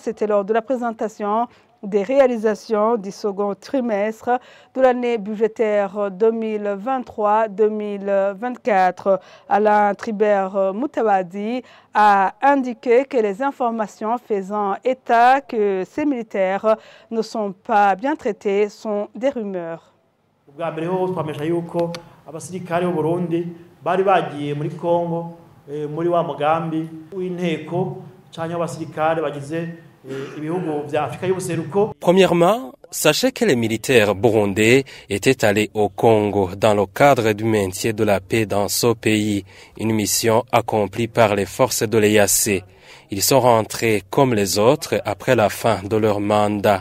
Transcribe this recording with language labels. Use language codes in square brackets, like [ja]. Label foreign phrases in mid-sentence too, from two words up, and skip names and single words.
[fr] C'était lors de la présentation des réalisations du second trimestre de l'année budgétaire 2023-2024. Alain Tribert Mutabazi a indiqué que les informations faisant état que ces militaires ne sont pas bien traités sont des rumeurs. [rn] Abasirikare b'u Burundi bari bagiye muri Kongo muri wa mugambi w'inteko cyangwa abasirikare bagize. [fr] Premièrement, sachez que les militaires burundais étaient allés au Congo dans le cadre du maintien de la paix dans ce pays, une mission accomplie par les forces de l'EAC. Ils sont rentrés comme les autres après la fin de leur mandat.